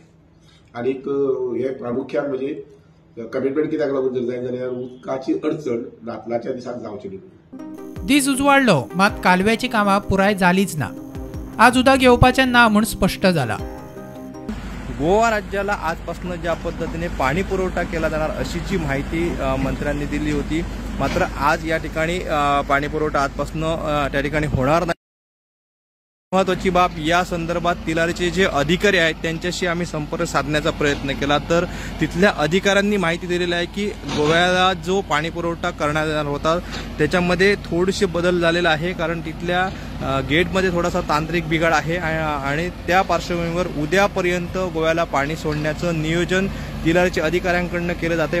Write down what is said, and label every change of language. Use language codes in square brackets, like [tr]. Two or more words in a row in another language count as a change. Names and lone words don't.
[kok] आणि हे प्रामुख्यान म्हणजे कमिटमेंट कित्याक लागून जर जाय जाल्यार उदकाची अडचण नातलाच्या दिसाक जावची न्ही। दीस उजवाडलो मात कालव्याची कामां पुराय जालीच ना। आज उदक येवपाचें ना म्हूण स्पष्ट जाला। [mr] गोवा राज्याला आजपासून ज्या पद्धतीने पाणी पुरवठा केला जाणार अशी जी माहिती मंत्र्यांनी दिली होती, मात्र आज या ठिकाणी पाणी पुरवठा आजपासून त्या ठिकाणी होणार नाही। महत्वाची बाब, या संदर्भात तिलारीचे जे अधिकारी आहेत त्यांच्याशी आम्ही संपर्क साधण्याचा प्रयत्न केला, तर तिथल्या अधिकाऱ्यांनी माहिती दिलेली आहे की गोव्याला जो पाणी पुरवठा करण्यात येणार होता त्याच्यामध्ये थोडेसे बदल झालेला आहे, कारण तिथल्या गेटमध्ये थोडासा तांत्रिक बिघाड आहे आणि त्या पार्श्वभूमीवर उद्यापर्यंत गोव्याला पाणी सोडण्याचं नियोजन तिलारीच्या अधिकाऱ्यांकडून केलं जाते।